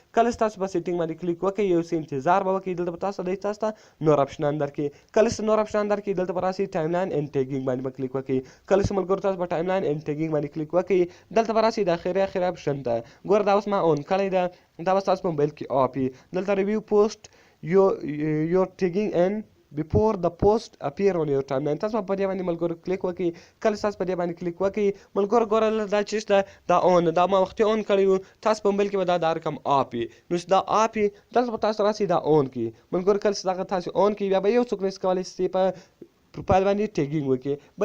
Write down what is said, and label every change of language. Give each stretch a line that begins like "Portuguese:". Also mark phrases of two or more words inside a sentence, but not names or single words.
Pashto: کله ستاسو په سیټینګ باندې کلیک وکړئ، یو څه انتظار به وکړئ. دلته به تاسو ته نور اپشنان درکړي. کله چې نور اپشنان درکړي، دلته به راسئ
English: timeline and tagging
Pashto: باندې به کلیک وکړئ. کله چې ملګرو تاسو په
English: timeline and tagging
Pashto: باندې کلیک وکړئ، دلته به راسئ د اخري اپشن ته. ګوره دا اوس ما اون کړی ده، دا به ستاسو په موبایل کې اپ وي.
English: دلته review post your tagging and before the post appear on your timeline.
Pashto: تاسو په دې باندې ملګرو کلیک وکړئ. کله تاسو په دې باندې کلیک وکړئ، ملګرو ګوره دا چې شته دا اون، دا ما وختي اون کړی و. تاسو په موبایل کې به دا رقم آپ وي. نو چې دا آپ وي، دلته به تاسو راسئ دا اون کړئ. ملګرو، کله چې دغه تاسو اون کړئ، بیا به یو څوک نشي کولی چې په پروفایل باندې ټیګینګ وکړي.